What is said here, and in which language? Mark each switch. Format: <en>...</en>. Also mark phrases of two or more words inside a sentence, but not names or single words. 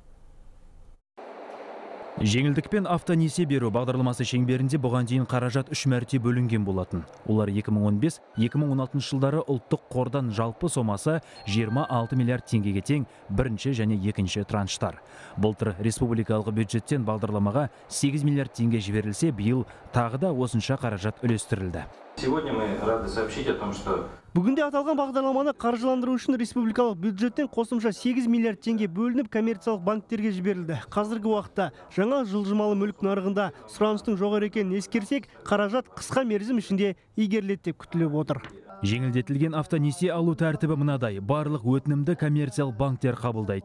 <kk>Жеңілдікпен автонесие беру бағдарламасы шеңберінде бұған дейін қаражат 3 мәрте бөлінген болатын. Олар 2015-2016 жылдары ұлттық қордан жалпы сомасы 26 миллиард теңгеге тең бірінші және екінші транштар. Былтыр республикалық бюджеттен бағдарламаға 8 миллиард теңге жіберілсе, биыл тағы да осынша қаражат үлестірілді.</kk> <ru>Сегодня мы рады сообщить о том, что</ru> <kk>Бүгінде аталған бағдарламаны қаржыландыру үшін республикалық бюджеттен қосымша 8 миллиард теңге бөлініп коммерциялық банктерге жіберілді. Қазіргі уақытта жаңа жылжымалы мүлік нарығында сұраныстың жоғары екенін ескерсек, қаражат қысқа мерзім ішінде игеріледі деп күтіліп отыр. Жеңілдетілген автонесие алу тәртібі мынадай: барлық өтінімді коммерциялық банктер қабылдайды.</kk>